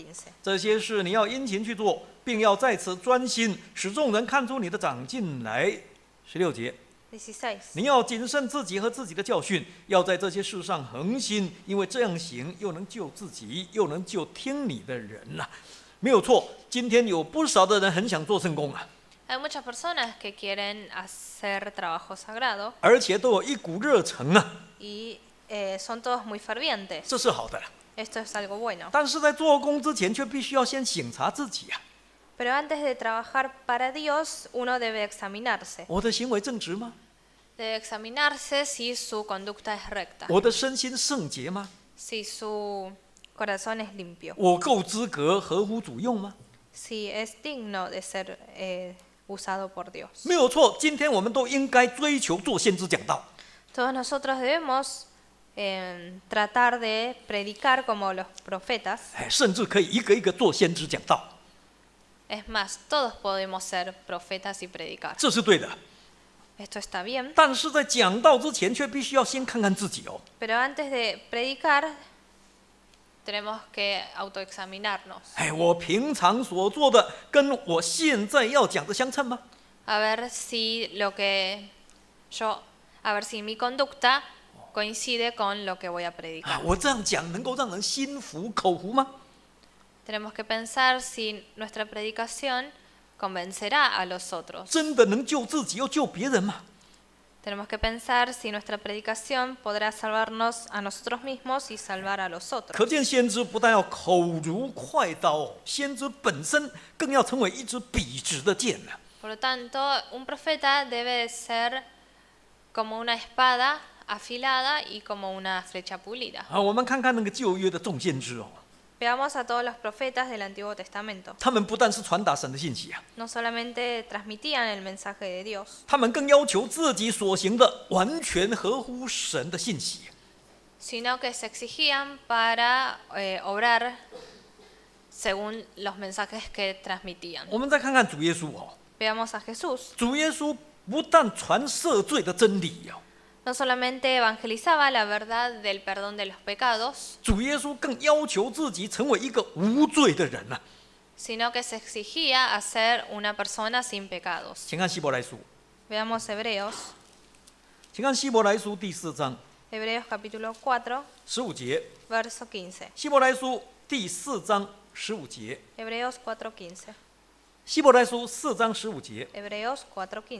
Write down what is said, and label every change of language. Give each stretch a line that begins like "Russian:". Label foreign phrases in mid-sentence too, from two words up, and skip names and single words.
Chinese: 这些事你要殷勤去做，并要在此专心，使众人看出你的长进来。16节， 16. 你要谨慎自己和自己的教训，要在这些事上恒心，因为这样行又能救自己，又能救听你的人呐、没有错，今天有不少的人很想做圣工啊，
Spanish: Hay muchas personas que quieren hacer trabajo sagrado
Chinese: 而且都有一股热诚啊，
Spanish: y son todos muy fervientes.
Chinese: 这是好的。
Spanish: Esto es algo bueno.
Chinese: 但是在做工之前，却必须要先省察自己啊，
Spanish: Pero antes de trabajar para Dios, uno debe examinarse.
Chinese: 我的行为正直吗？
Spanish: Debe examinarse si su conducta es recta,
Chinese: 我的身心圣洁吗？
Spanish: si su corazón es limpio,
Chinese: 我够资格合乎主用吗？
Spanish: si es digno de ser usado por Dios.
Chinese: 没有错，今天我们都应该追求做先知讲道。
Spanish: Todos nosotros debemos tratar de predicar como los profetas.
Chinese: 甚至可以一个一个做先知讲道，
Spanish: Es más, todos podemos ser profetas y predicar.
Chinese: 这是对的。
Spanish: Esto está bien.
Chinese: 但是在讲道之前，却必须要先看看自己哦。
Spanish: Pero antes de predicar, tenemos que autoexaminarnos.
Chinese: 我平常所做的跟我现在要讲的相称吗？
Spanish: A ver si mi conducta coincide con lo que voy a predicar.
Chinese: 我这样讲能够让人心服口服吗？
Spanish: Tenemos que pensar si nuestra predicación convencerá a los otros.
Chinese: 真的能救自己又救别人吗？
Spanish: Tenemos que pensar si nuestra predicación podrá salvarnos a nosotros mismos y salvar a los
Chinese: 可
Spanish: otros.
Chinese: 见先知不但要口如快刀，先知本身更要成为一支笔直的剑呢。
Spanish: Por lo tanto, un profeta debe ser como una espada afilada y como una flecha pulida.
Chinese: 我们看看那个旧约的众先知哦，
Spanish: Veamos a todos los profetas del Antiguo Testamento.
Chinese: 他们不但是传达神的信息啊，
Spanish: No solamente transmitían el mensaje de Dios,
Chinese: 他们更要求自己所行的完全合乎神的信息。
Spanish: sino que se exigían para obrar según los mensajes que transmitían.
Chinese: 我们再看看主耶稣哦，
Spanish: Veamos a Jesús.
Chinese: 主耶稣不但传赦罪的真理哦，
Spanish: No solamente evangelizaba la verdad del perdón de los pecados,
Chinese: 主耶稣更要求自己成为一个无罪的人啊。
Spanish: sino que se exigía a ser una persona sin pecados.
Chinese: 请看希伯来书，
Spanish: Veamos Hebreos,
Chinese: 请看希伯来书第4章
Spanish: Hebreos capítulo 4,
Chinese: 15 节，
Spanish: verso 15.
Chinese: 希伯来书第4章15节，
Spanish: Hebreos 4:15.
Chinese: 希伯来书4章15节。
Spanish: Hebreos 4:15.